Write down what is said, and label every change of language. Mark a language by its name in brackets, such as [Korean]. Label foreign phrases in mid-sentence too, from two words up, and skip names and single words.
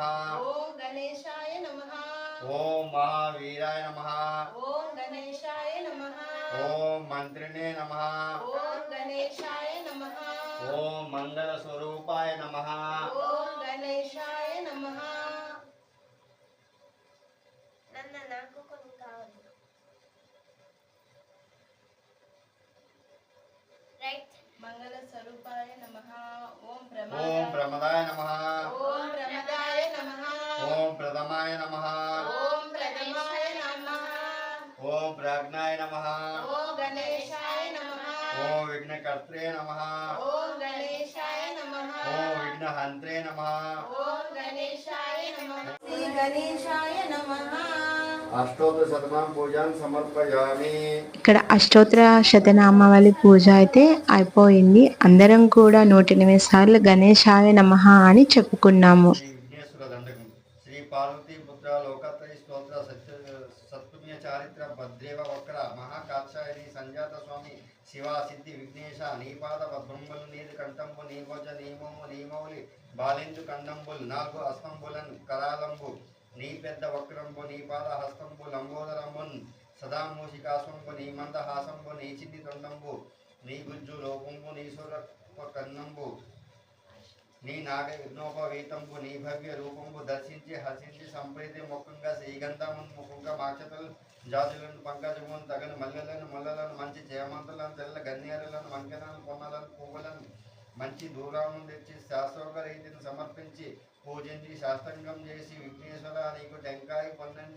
[Sanskrit] ओम गणेशाय नमः, ओम महावीराय नमः, ओम गणेशाय नमः, ओम मंत्रिणे नमः, ओम गणेशाय नमः, ओम मंगल स्वरूपाय नमः, ओम गणेशाय नमः. [Telugu] నాకు కొన్ని కావాలి. రైట్. [Sanskrit] మంగళ స్వరూపాయ నమః. ఓం ओम प्रमदाय नमः, ఓం ప్రమదాయ నమః. ओम प्रथमाय नमः, ఓం ప్రథమాయ నమః. ओम प्राज्ञाय नमः, ఓం గణేశాయ నమః. ओम विघ्नकर्त्रे नमः, ఓం గణేశాయ నమః. ओम विघ्नहन्त्रे नमः, ఓం గణేశాయ నమః. శ్రీ గణేశాయ నమః. अष्टोत्तर शतनाम पूजन समर्पयामि. [Telugu] ఇక్కడ అష్టోత్తర శతనామావళి పూజ అయితే అయిపోయింది. అందరం కూడా 108 సార్లు [Sanskrit] గణేశాయ నమః [Telugu] అని చెప్పుకున్నాము. శ్రీ విఘ్నేశ్వర దండకం శ్రీ పార్వతీ పుత్ర లోకత్రయ స్తోత్ర సత్పుణ్య చారిత్ర భద్రేవ వక్ర మహాకాక్షాయని సంజాత స్వామీ శివా సిద్ధి విఘ్నేశ నీపాద పద్మంబుల నీద కంఠంబు నీభోజ నీమోము నీమౌళి బాలిందు కండంబుల నాల్గు अस्తంబులన్ करालंबु నీ పెద్ద వక్రంబు నీ పాద హస్తంబు లంబోదరంబున్ సదా మూషికాశ్వంబు నీ మంద హాసంబు నీ చిన్ని తొండంబు నీ గుజ్జు లోకంబు నీ సుర కన్నంబు నీ నాగ విఘ్నోపవీతంబు నీ భవ్య రూపంబు దర్శించి హర్షించి సంప్రీతి ముఖంగా శ్రీగంధమున్ ముఖంగా మాక్షతలు జాతులను పంకజమును తగని మల్లెలను ముల్లలను మంచి చేమంతులను తెల్ల గన్నేరులను వంకెలను పొన్నలను పువ్వులను మంచి దూరాలను తెచ్చి శాస్త్రోక రీతిని సమర్పించి పూజించి శాస్త్రంగం చేసి విఘ్నేశ్వర నీకు టెంకాయ పొందంటి